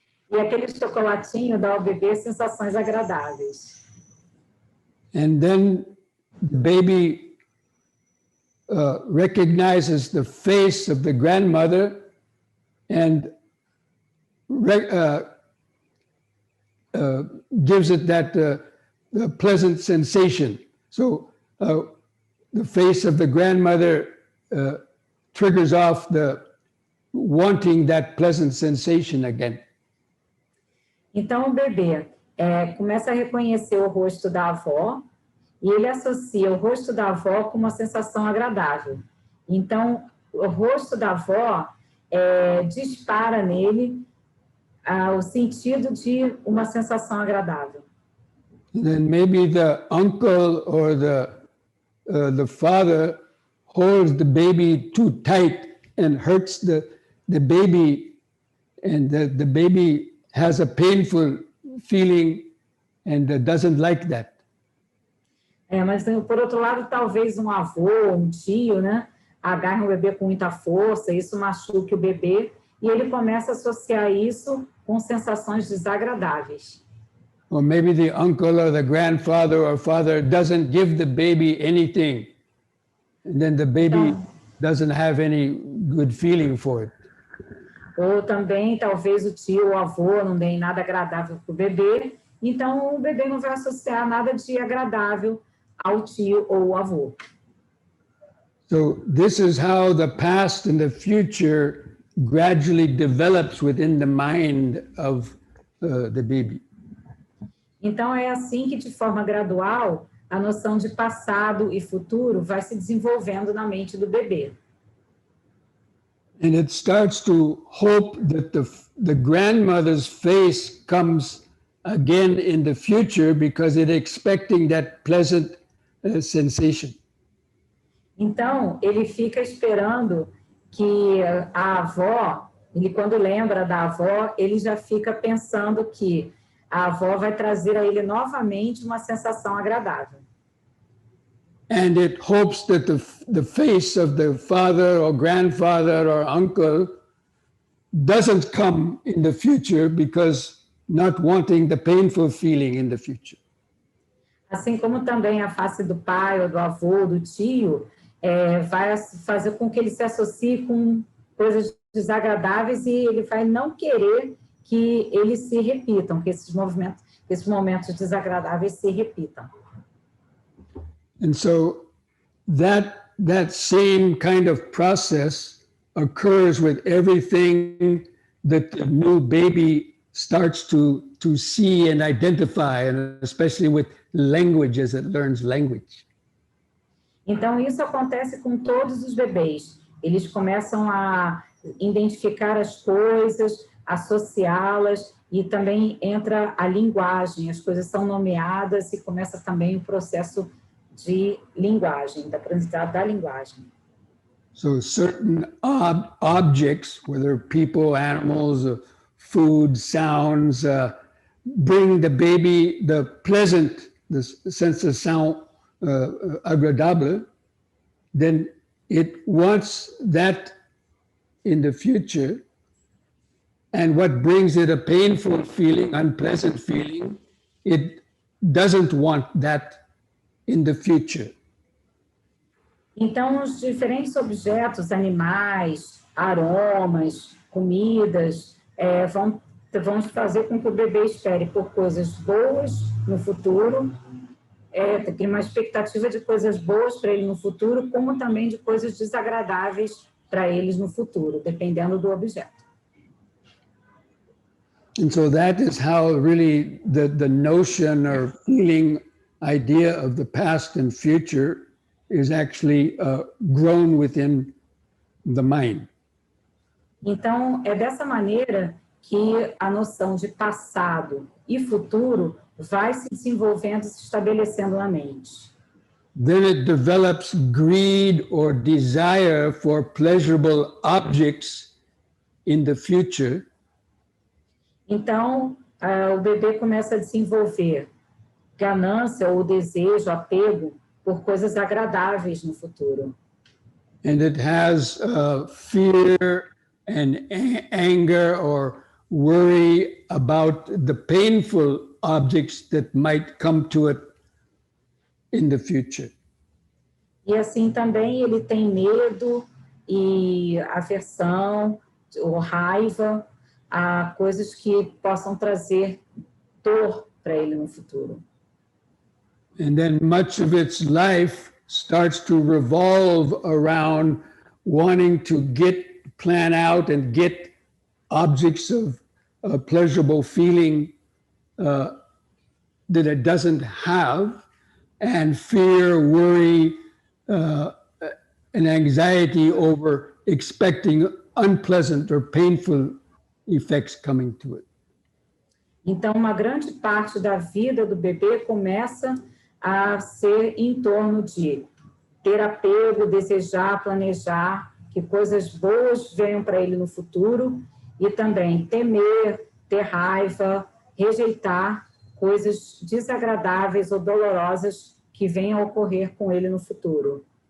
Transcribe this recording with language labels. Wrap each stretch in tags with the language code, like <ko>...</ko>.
<pt>E aquele chocolatinho dá ao bebê sensações agradáveis.</pt> <en>And then the baby recognizes the face of the grandmother and gives it that pleasant sensation. So the face of the grandmother triggers off the wanting that pleasant sensation again.</en> <pt>Então, o bebê começa a reconhecer o rosto da avó e ele associa o rosto da avó com uma sensação agradável. Então, o rosto da avó dispara nele o sentido de uma sensação agradável.</pt> <en>And then maybe the uncle or the father holds the baby too tight and hurts the baby, and the baby has a painful feeling and doesn't like that.</en> <pt>Mas, por outro lado, talvez um avô, um tio, né, agarre o bebê com muita força, isso machuque o bebê, e ele começa a associar isso com sensações desagradáveis.</pt> <en>Or maybe the uncle or the grandfather or father doesn't give the baby anything, and then the baby doesn't have any good feeling for it.</en> <pt>Ou também, talvez o tio ou o avô não deem nada agradável para o bebê, então o bebê não vai associar nada de agradável ao tio ou ao avô.</pt> <en>So this is how the past and the future gradually develops within the mind of the baby.</en> <pt>Então é assim que, de forma gradual, a noção de passado e futuro vai se desenvolvendo na mente do bebê.</pt> <en>And it starts to hope that the grandmother's face comes again in the future because it's expecting that pleasant sensation.</en> <pt>Então, ele fica esperando que a avó, ele quando lembra da avó, ele já fica pensando que a avó vai trazer a ele novamente uma sensação agradável.</pt> <en>And it hopes that the face of the father or grandfather or uncle doesn't come in the future because not wanting the painful feeling in the future.</en> <pt>Assim como também a face do pai ou do avô, do tio, vai fazer com que ele se associe com coisas desagradáveis e ele vai não querer que eles se repitam, que esses momentos desagradáveis se repitam.</pt> <en>And so that same kind of process occurs with everything that the new baby starts to see and identify, and especially with language as it learns language.</en> <pt>Então, isso acontece com todos os bebês. Eles começam a identificar as coisas, associá-las, e também entra a linguagem. As coisas são nomeadas e começa também o processo de linguagem, da aprendizagem da linguagem.</pt> <en>So certain objects, whether people, animals, food, sounds, bring the baby the pleasant, the sensation agradable, then it wants that in the future. And what brings it a painful feeling, unpleasant feeling, it doesn't want that in the future.</en> <pt>Então, os diferentes objetos, animais, aromas, comidas, vão fazer com que o bebê espere por coisas boas no futuro, cria uma expectativa de coisas boas para ele no futuro, como também de coisas desagradáveis para eles no futuro, dependendo do objeto.</pt> <en>And so that is how really the notion or feeling idea of the past and future is actually grown within the mind.</en> <pt>Então, é dessa maneira que a noção de passado e futuro vai se desenvolvendo, se estabelecendo na mente.</pt> <en>Then it develops greed or desire for pleasurable objects in the future.</en> <pt>Então, o bebê começa a desenvolver ganância ou desejo, apego por coisas agradáveis no futuro.</pt> <en>And it has fear and anger or worry about the painful objects that might come to it in the future.</en> <pt>E assim também ele tem medo e aversão ou raiva a coisas que possam trazer dor para ele no futuro.</pt> <en>And then much of its life starts to revolve around wanting to plan out and get objects of pleasurable feeling that it doesn't have, and fear, worry, and anxiety over expecting unpleasant or painful effects coming to it.</en> <pt>Então, uma grande parte da vida do bebê começa a ser em torno de ter apego, desejar, planejar que coisas boas venham para ele no futuro e também temer, ter raiva, rejeitar coisas desagradáveis ou dolorosas que venham a ocorrer com ele no futuro.</pt>